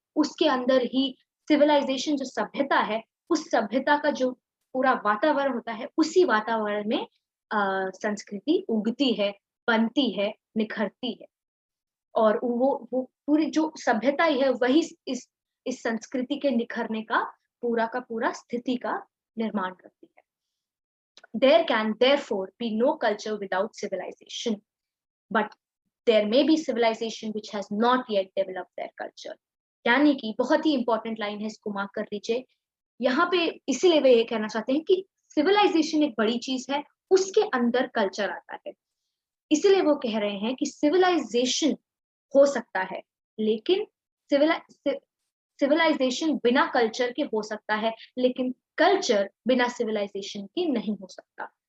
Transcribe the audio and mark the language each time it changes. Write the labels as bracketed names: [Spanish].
[Hindi] उसके अंदर ही सिविलाइजेशन जो सभ्यता है, उस सभ्यता का जो पूरा वातावरण होता है, उसी वातावरण में संस्कृति उगती है, बनती है, निखरती है। और वो पूरी जो सभ्यता ही है, वही इस संस्कृति के निखरने का पूरा स्थिति का निर्माण करती है। [English] There can therefore be no culture without civilization, but there may be civilization which has not yet developed their culture. [Hindi] यानी कि बहुत ही इंपॉर्टेंट लाइन है, इसको मार्क कर लीजिए। यहाँ पे इसीलिए वे ये कहना चाहते हैं कि सिविलाइजेशन एक बड़ी चीज है, उसके अंदर कल्चर आता है। इसीलिए वो कह रहे हैं कि सिविलाइजेशन हो सकता है, लेकिन सिविलाइजेशन बिना कल्चर के हो सकता है, लेकिन कल्चर बिना सिविलाइजेशन के नहीं हो सकता।